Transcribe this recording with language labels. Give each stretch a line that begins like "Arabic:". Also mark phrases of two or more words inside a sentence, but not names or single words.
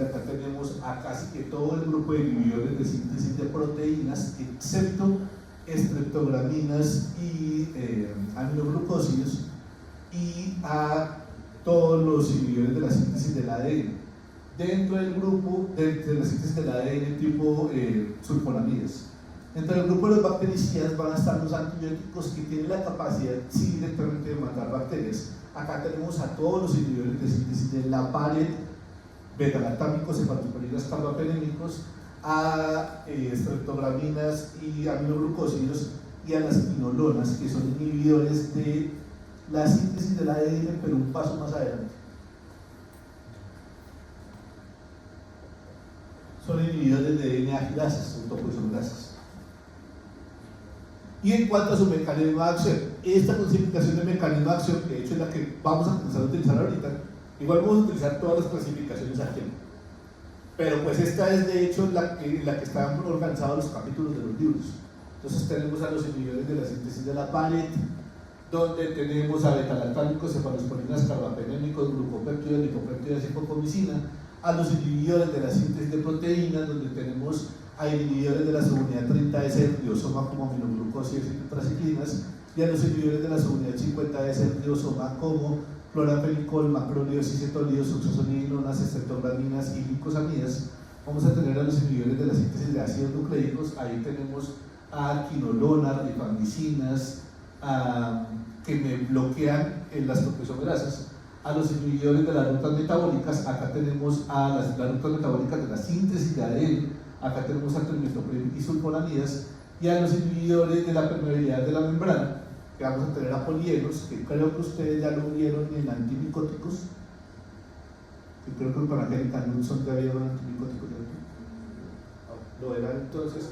Spanish: Acá tenemos a casi que todo el grupo de inhibidores de síntesis de proteínas, excepto estreptograminas y aminoglucósidos, y a todos los inhibidores de la síntesis del ADN. dentro del grupo de las síntesis del ADN tipo sulfonamidas. Dentro del grupo de los bactericidas van a estar los antibióticos que tienen la capacidad sí directamente de matar bacterias. Acá tenemos a todos los inhibidores de síntesis de la pared, beta-lactámicos, cefalosporinas, carbapenémicos, a streptograminas y aminoglucósidos, y a las quinolonas, que son inhibidores de la síntesis del ADN, pero un paso más adelante. Son inhibidores de DNA girasas, autocoisomerasas. Y en cuanto a su mecanismo de acción, esta clasificación de mecanismo de acción, que de hecho es la que vamos a empezar a utilizar ahorita, igual vamos a utilizar todas las clasificaciones aquí, pero pues esta es de hecho la que están organizados los capítulos de los libros. Entonces tenemos a los inhibidores de la síntesis de la pared, donde tenemos a beta-lactámicos, cefalosporinas, carbapenémicos, glucopéptidos, lipopéptidos y hipocomicina, a los inhibidores de la síntesis de proteínas, donde tenemos a inhibidores de la subunidad 30S del triosoma como aminoglucósidos y tetraciclinas, y a los inhibidores de la subunidad 50S del triosoma como cloramfenicol, macrólidos, isotonidos, oxazonidinas, estreptograminas y glicosamidas. Vamos a tener a los inhibidores de la síntesis de ácidos nucleicos, ahí tenemos a quinolonas, rifamicinas, que me bloquean en las topoisomerasas, a los inhibidores de las rutas metabólicas, acá tenemos a las rutas metabólicas de la síntesis de ADN, acá tenemos a trimetopril y sulfonamidas, y a los inhibidores de la permeabilidad de la membrana, que vamos a tener a polienos, que creo que ustedes ya lo vieron en antimicóticos, que creo que con Angélica Nilsson ya vieron antimicóticos, lo verán entonces.